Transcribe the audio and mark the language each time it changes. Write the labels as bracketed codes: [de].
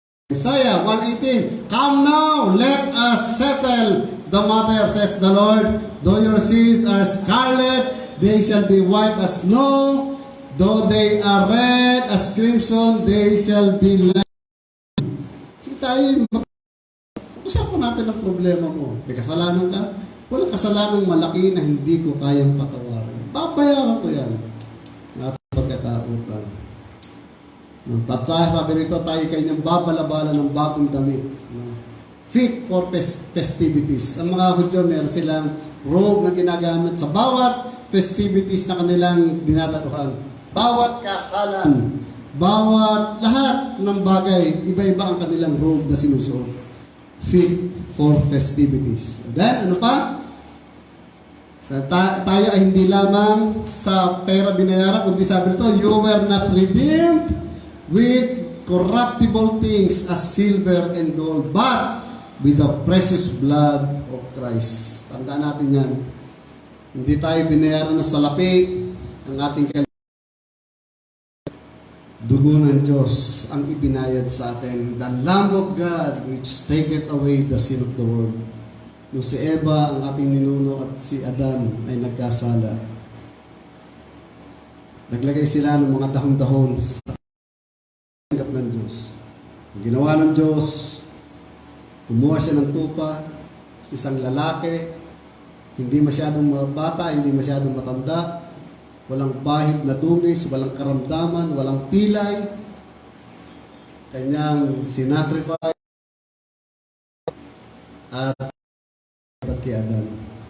[en] Isaiah 1:18, "Come now, let us settle the matter, says the Lord. Though your sins are scarlet, they shall be white as snow. Though they are red as crimson, they shall be like." [tl] Sige tayo, usapan natin ang problema mo. May kasalanan ka? Walang kasalanang malaki na hindi ko kayang patawarin. Babayaran ko yan. At pagkakautang. Tatsa, sabi nito, tayo kanyang babalabala ng bagong damit. [en] Fit for festivities. [tl] Ang mga Hudyo, meron silang robe na ginagamit sa bawat festivities na kanilang dinadaluhan. Bawat kasalan, bawat lahat ng bagay, iba-iba ang kanilang robe na sinusuot. [en] Fit for festivities. [tl] Then, ano pa? Tayo ay hindi lamang sa pera binayaran, kundi sabi nito, [en] "You were not redeemed with corruptible things as silver and gold, but with the precious blood of Christ." [tl] Tandaan natin yan. Hindi tayo binayaran na salapi ang ating dugo ng Diyos ang ibinayad sa atin. [en] The Lamb of God which taketh away the sin of the world. [tl] Nung si Eva, ang ating ninuno, at si Adan ay nagkasala, naglagay sila ng mga dahon-dahon sa tanggap ng Diyos. Ang ginawa ng Diyos, kumuha siya ng tupa, isang lalaki, hindi masyadong bata, hindi masyadong matanda, walang bahid na dungis, walang karamdaman, walang pilay, kanyang sinacrifice at kay Adan.